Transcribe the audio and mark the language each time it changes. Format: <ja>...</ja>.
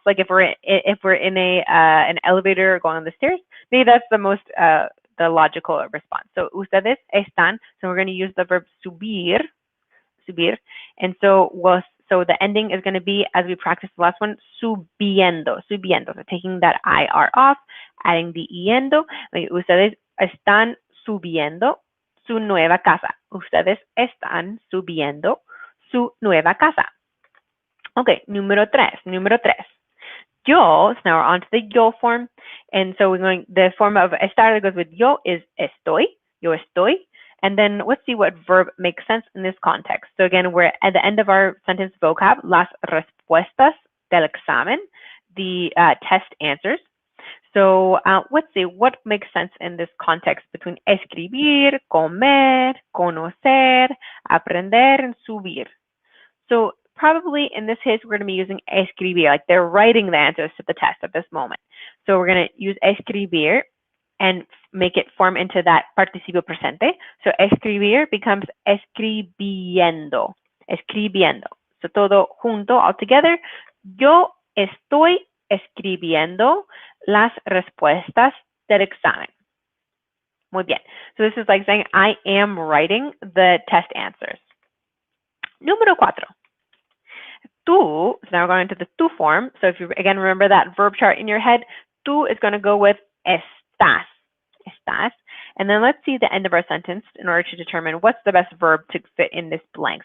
<en>Like if we're in a an elevator or going on the stairs, maybe that's the most the logical response. So</en> <es>ustedes están.</es> <en>So we're going to use the verb subir, and so the ending is going to be, as we practiced the last one, subiendo. So taking that IR off, adding the iendo.</en> <es>Ustedes están subiendo su nueva casa. Ustedes están subiendo su nueva casa. Okay, número tres.</es> <en>Yo, so now we're on to the yo form. And so we're going, the form of estar that goes with yo is estoy,</en> <es>yo estoy.</es> <en>And then let's see what verb makes sense in this context. So again, we're at the end of our sentence vocab,</en> <es>las respuestas del examen,</es> <en>the test answers. So let's see what makes sense in this context between escribir, comer, conocer, aprender, and subir. So probably in this case, we're going to be using escribir, like they're writing the answers to the test at this moment. So we're going to use escribir and make it form into that participio presente. So escribir becomes escribiendo. So</en> <es>todo junto,</es> <en>all together.</en> <es>Yo estoy escribiendo las respuestas del examen. Muy bien.</es> <en>So this is like saying I am writing the test answers.</en> <es>Número 4.</es> <en>Tú, so now we're going into the tú form. So if you again remember that verb chart in your head, tú is going to go with estás. And then let's see the end of our sentence in order to determine what's the best verb to fit in this blank.</en>